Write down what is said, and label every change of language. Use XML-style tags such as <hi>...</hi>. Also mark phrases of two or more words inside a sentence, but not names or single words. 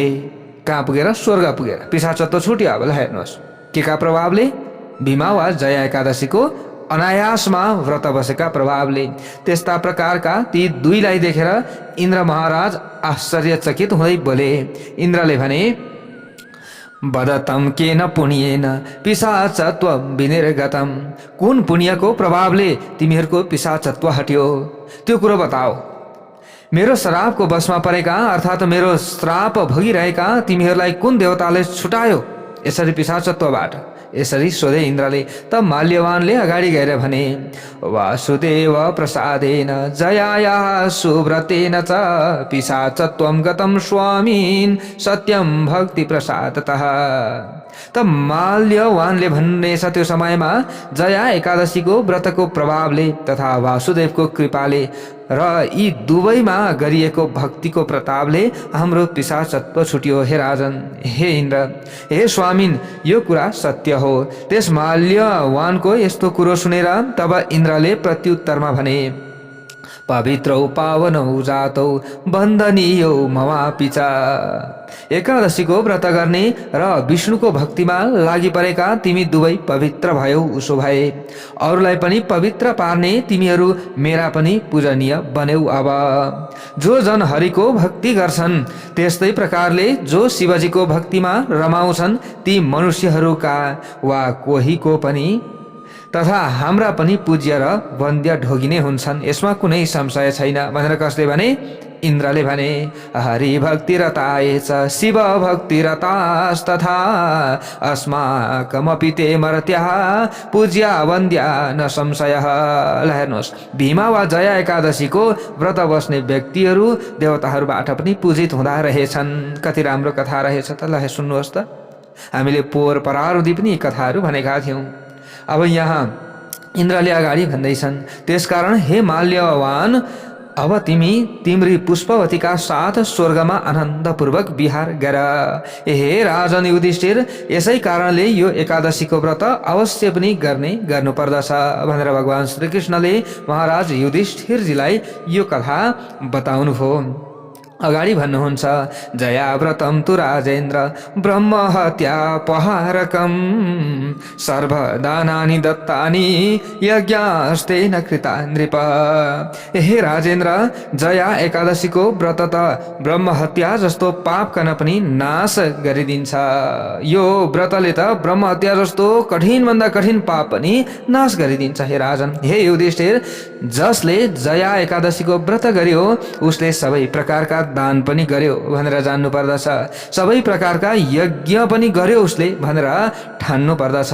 <ne>कहाँ पुगेर? स्वर्ग पुगेर। पिशाचत्व छुट्यो। अब हेर्नुहोस् के का प्रभावले? भीमा वा जया एकादशीको अनायासमा व्रत बसेका प्रभावले। त्यस्ता प्रकारका ती दुईलाई देखेर इन्द्र महाराज आश्चर्यचकित हुँदै बोले। इन्द्रले भने,</ne> <sa>वदतं केन पुण्येन पिशाचत्व विनिर्गतम्।</sa> <ne>कुन पुण्यको प्रभावले तिमीहरूको पिशाचत्व हट्यो त्यो कुरो बताओ। मेरो श्रापको वशमा परेका अर्थात् मेरो श्राप भोगिरहेका तिमीहरूलाई कुन देवताले छुटायो यसरी पिशाचत्वबाट? यसरी सोधे इन्द्रले। तब माल्यवानले अगाडि गएर भने,</ne> <sa>वासुदेव प्रसादेन जयायाः सुव्रतेन च पिशाचत्वं गतं स्वामीन् सत्यं भक्ति प्रसादतः।</sa> <ne>तब माल्यवानले भन्नेछ, त्यो समयमा जया एकादशीको व्रतको प्रभावले तथा वासुदेवको कृपाले र यी दुवैमा गरिएको भक्तिको प्रतापले हाम्रो पिशाचत्व छुट्यो। हे राजन, हे इन्द्र, हे स्वामिन, यो कुरा सत्य हो। त्यस माल्यवानको यस्तो कुरो सुनेर तब इन्द्रले प्रत्युत्तरमा भने,</ne> <sa>पवित्रौ पावनौ जातौ बन्दनीयौ ममापि च।</sa> <ne>एकादशीको व्रत गर्ने र विष्णुको भक्तिमा लागि परेका तिमी दुवै पवित्र भयौ, उसो भए अरूलाई पनि पवित्र पार्ने तिमीहरू मेरा पनि पूजनीय बन्यौ। अब जो जन हरिको भक्ति गर्छन् त्यस्तै प्रकारले जो शिवजीको भक्तिमा रमाउँछन् ती मनुष्यहरूका वा कोहीको पनि तथा हाम्रा पनि पूज्य र वन्द्य ढोगिने हुन्छन्, यसमा कुनै संशय छैन भनेर कसले भने? इन्द्रले भने,</ne> <sa>हरि भक्तिरताय च शिव भक्तिरतास्तथा अस्माकमपि ते मर्त्याः पूज्या वन्द्या न संशयः।</sa> <ne>ल हेर्नुहोस्, भीमा वा जया एकादशीको व्रत बस्ने व्यक्तिहरू देवताहरूबाट पनि पूजित हुँदा रहेछन्। कति राम्रो कथा रहेछ त। ल सुन्नुहोस् त, हामीले पोहोर परारुदी पनि कथाहरू भनेका थियौँ। अब यहाँ इन्द्रले अगाडि भन्दैछन्, त्यसकारण हे माल्यवान, अब तिमी तिम्री पुष्पवतीका साथ स्वर्गमा आनन्दपूर्वक विहार गर। हे राजन युधिष्ठिर, यसै कारणले यो एकादशीको व्रत अवश्य पनि गर्नुपर्दछ भनेर भगवान श्रीकृष्णले महाराज युधिष्ठिरजीलाई यो कथा बताउनुभयो। अगाडि भन्नुहुन्छ,</ne> <sa>जया व्रतं तु राजेन्द्र ब्रह्म हत्यापहारकं सर्वदानानि दत्तानि यज्ञास्तेन कृता नृप।</sa> <ne>हे राजेन्द्र, जया एकादशीको व्रत त ब्रह्म हत्या जस्तो पाप गर्न पनि नाश गरिदिन्छ। यो व्रतले त ब्रह्म हत्या जस्तो कठिनभन्दा कठिन पाप पनि नाश गरिदिन्छ। हे राजन, हे युधिष्ठिर, जसले जया एकादशीको व्रत गर्यो उसले सबै प्रकारका दान पनि गर्यो भनेर जान्नु पर्दछ, सबै प्रकारका यज्ञ पनि गर्यो उसले भनेर ठान्नु पर्दछ।</ne>